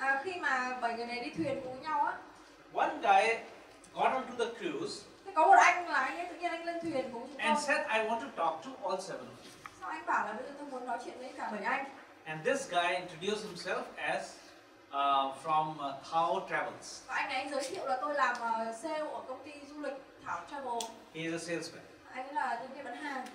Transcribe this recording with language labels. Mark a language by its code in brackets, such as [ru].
[vi] khi mà 7 người này đi thuyền cùng nhau á. [en] One guy got onto the cruise. [vi] Thế có một anh là anh ấy tự nhiên anh lên thuyền cùng chúng tôi. [en] And said, I want to talk to all 7 of you. [vi] Sao anh bảo là bây giờ tôi muốn nói chuyện với cả 7 anh. [en] And this guy introduced himself as from Thao Travels. [vi] Và anh ấy anh giới thiệu là tôi làm sale ở công ty du lịch Thảo Travel. [en] He is a salesman. [vi] Anh ấy là nhân viên bán hàng.